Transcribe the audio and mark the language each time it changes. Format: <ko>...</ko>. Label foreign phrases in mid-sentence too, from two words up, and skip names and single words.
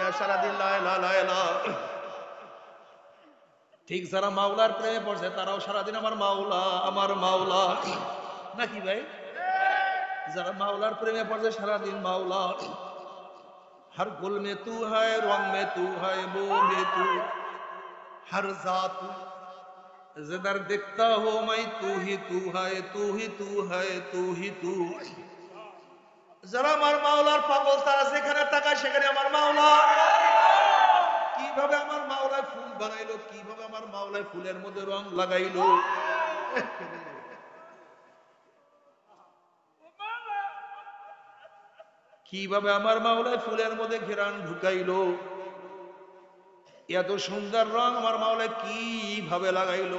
<ar>সারাদিন لا إله إلا الله.</ar> <bn>ঠিক যারা মাওলার প্রেমে পড়ছে তারাও সারাদিন আমার মাওলা আমার মাওলা, নাকি ভাই? যারা মাওলার প্রেমে পড়ছে সারাদিন মাওলা।</bn> <hi>हर गुल में तू है, रंग में तू है, बो में तू, हर जात जिधर दिखता हो मैं तू ही तू है, तू ही तू है, तू ही तू।</hi> <bn>যারা আমার মাওলার পাগল তারা যেখানে তাকায় সেখানে আমার মাওলা। কিভাবে আমার মাওলায় ফুল বানাইলো, কিভাবে আমার মাওলায় ফুলের মধ্যে রং লাগাইলো, কিভাবে আমার মাওলায় ফুলের মধ্যে ঘেরান ঢুকাইলো, এত সুন্দর রং আমার মাওলায় কিভাবে লাগাইলো।</bn>